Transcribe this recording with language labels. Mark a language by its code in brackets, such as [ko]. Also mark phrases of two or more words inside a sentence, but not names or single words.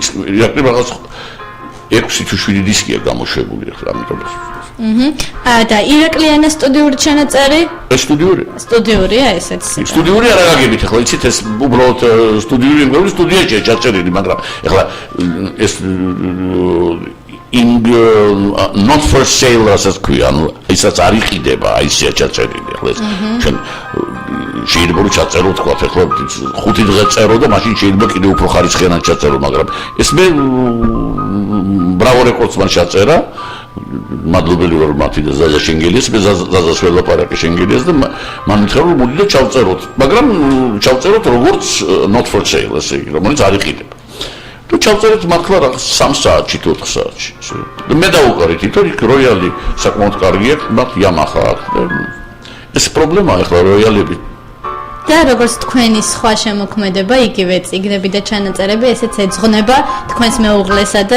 [ka] ირაკლი რაღაც 6 თუ 7 დისკია გამოშვებული ახლა ამიტომ. და ირაკლიანა სტუდიური ჩანაწერი? სტუდიურია ესეც. სტუდიური არ აგებით ახლა იცით ეს უბრალოდ სტუდიური მგონი სტუდიაში ჩაწერილი, მაგრამ ახლა ეს [en] not for sale [ka] რასაც ქვია, ანუ ისაც არ იყიდება, აი ისეა ჩაწერილი ახლა ეს. ჩვენ შეიძლება რომ ჩაწერო თქვა, ახლა 5 დღე წერო და მაშინ შეიძლება კიდევ უფრო ხარისხიანად ჩაწერო, მაგრამ ეს მე ბრავო რეკორდსმა ჩაწერა. მადლობელი ვარ მათი და ზაზა შენგელიას, მე ზაზას ველაპარაკე შენგელიას და მან მითხრა რომ მოდი და ჩავწეროთ, მაგრამ ჩავწეროთ როგორც [en] not for sale, [ka] ესე იგი, რომელიც არ იყიდება. და ჩავწერეთ მართლა რაღაც 3 საათში, 4 საათში. და მე დავუყარეთ, თვითონ იქ როიალი საკმაოდ კარგია, მათ Yamaha აქვს და ეს პრობლემაა ახლა როიალები. და როგორც თქვენი სხვა შემოქმედება, იგივე წიგნები და ჩანაწერები, ესეც ეძღვნება თქვენს მეუღლესა და